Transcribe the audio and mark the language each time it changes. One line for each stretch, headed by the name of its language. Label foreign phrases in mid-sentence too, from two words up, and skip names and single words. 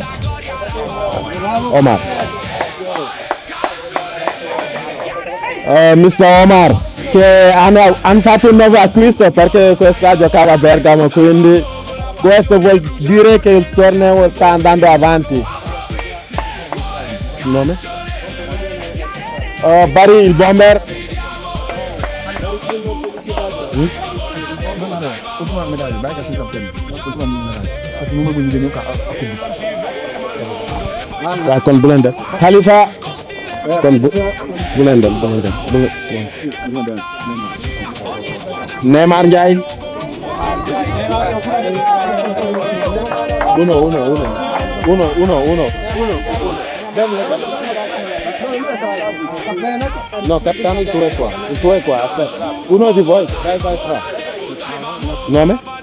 Italian: Omar. Mr. Omar, che hanno fatto un nuovo acquisto perché questa giocava a Bergamo, quindi questo vuol dire che il torneo sta andando avanti. Il nome? Bari, il bomber. Kon Blender. Khalifa. Kon Blender. Neymar Ndiaye. Uno. No, capitano, il tuo è qua, aspetta. Uno di voi, vai qua. Nome?